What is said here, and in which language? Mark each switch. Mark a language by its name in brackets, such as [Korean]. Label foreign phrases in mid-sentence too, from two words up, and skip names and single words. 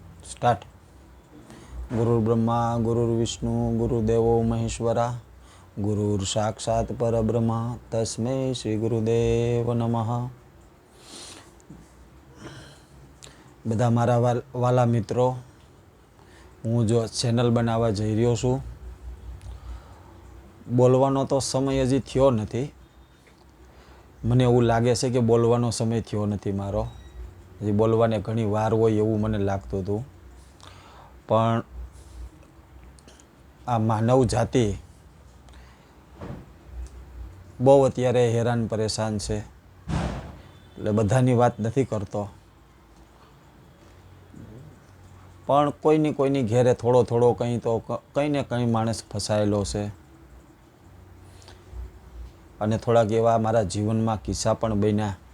[Sanskrit] स्टार्ट। गुरुर्ब्रह्मा गुरुर्विष्णु गुरुदेवो महेश्वरा गुरुर् साक्षात् परब्रह्म तस्मै श्री गुरुदेव नमः। [Gujarati] બધા મારા વાલા મિત્રો, હું જો ચેનલ બનાવા જઈ રહ્યો છું, બોલવાનો તો સમય હજી થયો નથી। મને એવું લાગે છે કે બોલવાનો સમય થયો નથી મારો, હજી બોલવાને ઘણી વાર હોય એવું મને લાગતું હતું। પણ આ માનવ જાતિ બહુ અત્યારે હેરાન પરેશાન છે, એટલે બધાની વાત નથી કરતો, પણ કોઈની ઘેરે થોડો થોડો કંઈ ને કંઈ માણસ ફસાયેલો છે। અને થોડાક એવા મારા જીવનમાં કિસ્સા પણ બન્યા।